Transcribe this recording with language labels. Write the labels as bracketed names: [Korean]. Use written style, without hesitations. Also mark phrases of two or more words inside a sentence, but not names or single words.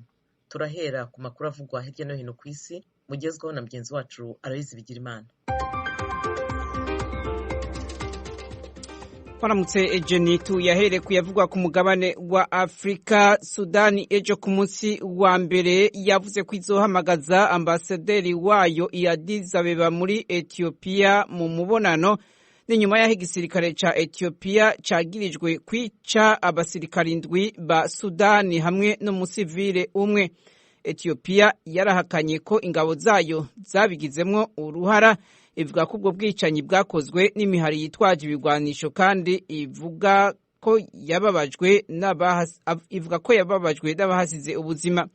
[Rundi] Turahera ku makuru avugwa hirya no hino ku isi, mugezweho na mugenzi wacu Aloyizi Bigirimana. Waramutse Ejenitu yahereye kuyavugwa ku mugabane wa Afrika. Sudani ejo ku munsi wa mbere yavuze ko izohamagaza ambasaderi wayo i Addis Abeba muri Ethiopia mu mubonano n'inyuma y'aho igisirikare ca Ethiopia cagirijwe kwica abasirikari indwi ba Sudani hamwe n'umusivile umwe. Ethiopia yarahakanye ko ingabo zayo zabigizemwo uruhara, ivuga ko ubwo bwicanyi bwakozwe n'imihari yitwaje ibigwanisho kandi ivuga ko yababajwe n'abahasize ubuzima.